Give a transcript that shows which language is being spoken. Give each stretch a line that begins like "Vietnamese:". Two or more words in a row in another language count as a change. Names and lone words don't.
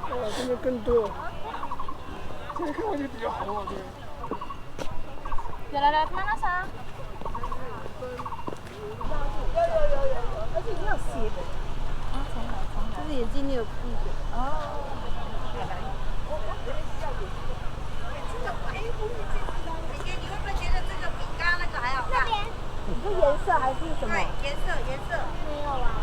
Chinese: 这边更多。
Malay: Jalan-jalan mana sa?
Chinese: 有，而且你有写的。就是眼睛你有闭的。哦。是颜色还是什么？颜色。没有啊。